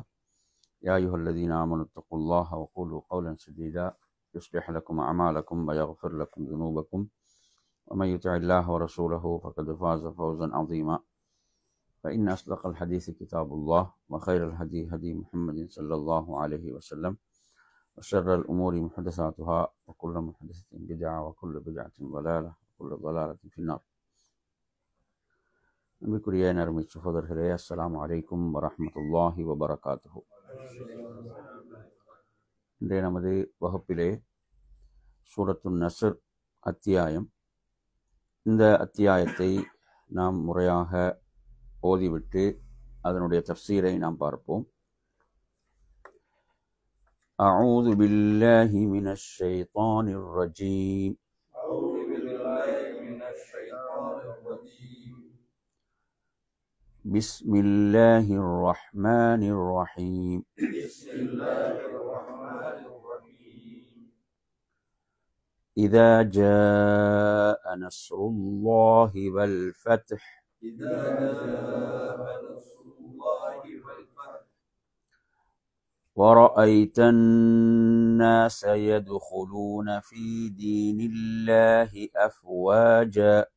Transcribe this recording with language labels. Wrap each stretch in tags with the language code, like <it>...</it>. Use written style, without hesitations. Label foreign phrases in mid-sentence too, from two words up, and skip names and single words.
<ar>يا أيها الذين آمنوا اتقوا الله وقولوا قولا سديدا يصلح لكم أعمالكم ويغفر لكم ذنوبكم، ومن يطع الله ورسوله فقد فاز فوزا عظيما. فإن أصدق الحديث كتاب الله، وخير الهدي هدي محمد صلى الله عليه وسلم، وشر الأمور محدثاتها، وكل محدثة بدعة وكل بدعة ضلالة وكل ضلالة في النار.</ar> <ta>அன்பிற்குரிய நறுமை சகோதரர்களே,</ta> <ar>السلام عليكم ورحمة الله وبركاته.</ar> <ta>இன்றைய நமது வகுப்பிலே சூரத்துன் நஸ்ர் அத்தியாயம். இந்த அத்தியாயத்தை நாம் முறையாக ஓதிவிட்டு அதனுடைய தஃப்சீரை நாம் பார்ப்போம்.</ta> <ar>أعوذ بالله من الشيطان الرجيم. بسم الله الرحمن الرحيم. إذا جاء نصر الله والفتح ورأيت الناس يدخلون في دين الله أفواجا</ar>